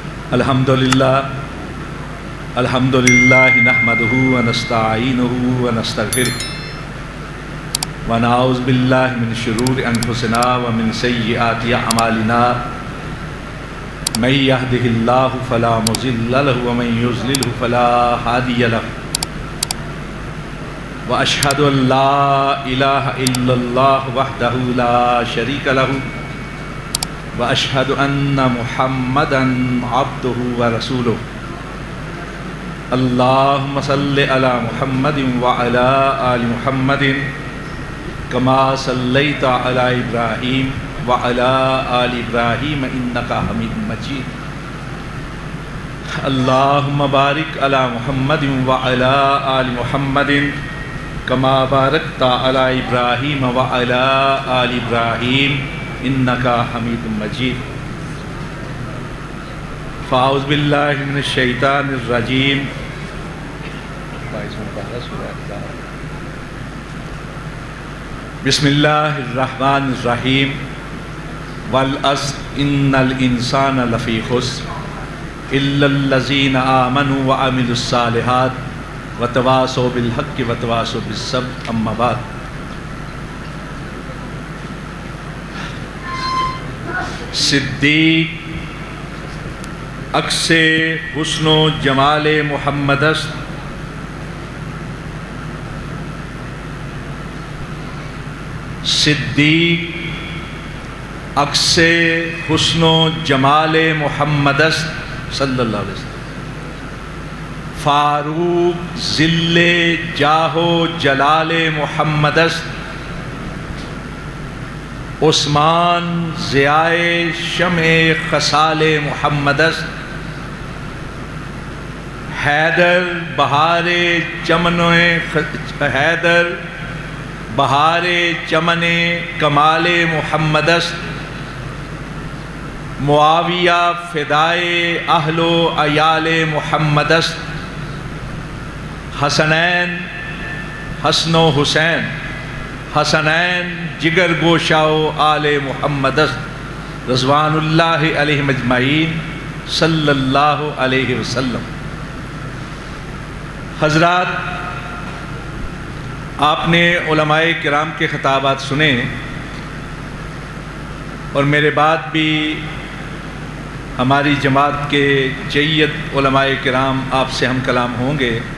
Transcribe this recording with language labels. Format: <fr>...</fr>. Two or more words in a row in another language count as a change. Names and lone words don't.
<ar>الحمدللہ نحمدہ ونستعینہ ونستغفرہ ونعوذ باللہ من شرور انفسنا ومن سیئات اعمالنا من یہدہ اللہ فلا مضل لہ ومن یضللہ فلا ہادی لہ واشہد ان لا الہ الا اللہ وحدہ لا شریک لہ واشہد ان محمدا عبدہ ورسولہ اللہم صلی علی محمد وعلی آل محمد کما صلیت علی ابراہیم وعلی آل ابراہیم انکا حمید مجید اللہم بارک علی محمد وعلی آل محمد کما بارکت علی ابراہیم وعلی آل ابراہیم انکا حمید مجید فاعوذ باللہ من الشیطان الرجیم بسم اللہ الرحمن الرحیم والعصر ان الانسان لفی خسر الا الذین آمنوا وعملوا الصالحات وتواصوا بالحق وتواصوا بالصبر اما بعد صدیق</ar> <fa>عکس حسن و جمال محمد است صدیق عکس حسن و جمال محمد است</fa> <ar>صلی اللہ علیہ وسلم</ar> <fa>فاروق ذل جاہ و جلال محمد است عثمان ضیائے شمع خصال محمد است حیدر بہار چمن کمال محمد است معاویہ فدائے اہل و عیال محمد است حسنین حسن و حسین حسنین جگر گوشہ و آل محمد است</fa> <ar>رضوان اللہ علیہ مجمعین صلی اللہ علیہ وسلم۔</ar> <ur>حضرات، آپ نے علماء کرام کے خطابات سنے اور میرے بعد بھی ہماری جماعت کے جید علماء کرام آپ سے ہم کلام ہوں گے۔</ur>